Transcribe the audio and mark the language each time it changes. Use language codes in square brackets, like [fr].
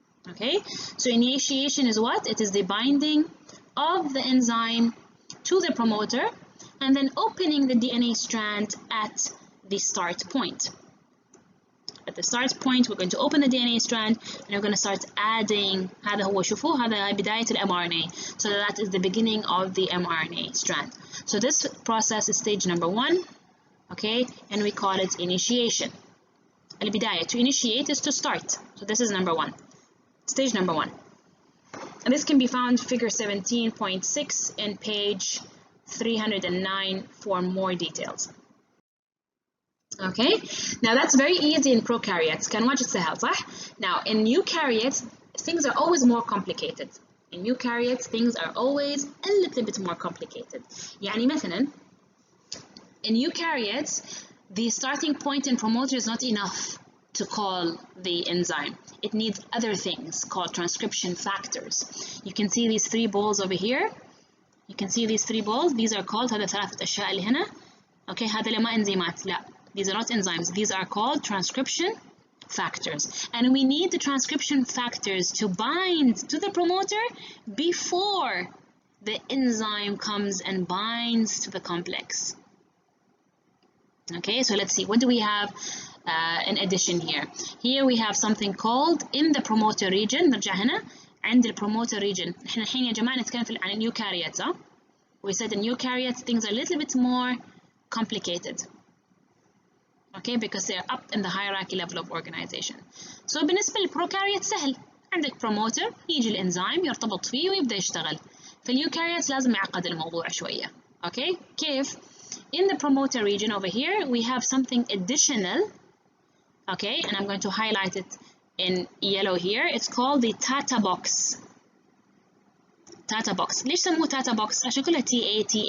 [en] Okay, so initiation is what? It is the binding of the enzyme to the promoter and then opening the DNA strand at the start point. At the start point, we're going to open the DNA strand and we're going to start adding. [ar] هذا هو شوفوا هذا بداية ال mRNA. [en] So that is the beginning of the mRNA strand. So this process is stage number 1, okay, and we call it initiation. البداية, to initiate is to start. So this is number 1, stage number 1. And this can be found figure 17.6 in page 309 for more details. Okay, now that's very easy in prokaryotes. [ar] كان واجد سهل صح? [en] Now in eukaryotes, things are always more complicated. In eukaryotes, things are always a little bit more complicated. [ar] يعني مثلا, [en] in eukaryotes, the starting point and promoter is not enough to call the enzyme. It needs other things called transcription factors. You can see these 3 balls over here. You can see these 3 balls. These are called [ar] هذا 3 أشياء اللي هنا. Okay, هذا ما إنزيمات. [en] لا. These are not enzymes. These are called transcription factors. And we need the transcription factors to bind to the promoter before the enzyme comes and binds to the complex. Okay, so let's see. What do we have in addition here? Here we have something called in the promoter region. [ar] نرجع هنا عند البروموتر region. احنا الحين يا جماعة نتكلم عن eukaryotes. [en] We said in eukaryotes things are a little bit more complicated. Okay, because they are up in the hierarchy level of organization. [ar] So بالنسبة للبروكاريوت سهل. عندك promoter يجي الانزيم يرتبط فيه ويبدأ يشتغل. في اليوكاريوتس لازم يعقد الموضوع شوية. [en] Okay, كيف؟ In the promoter region over here, we have something additional okay, and I'm going to highlight it in yellow here. It's called the Tata box. Tata box. [ar] ليش سموه Tata box؟ عشان كلها TA.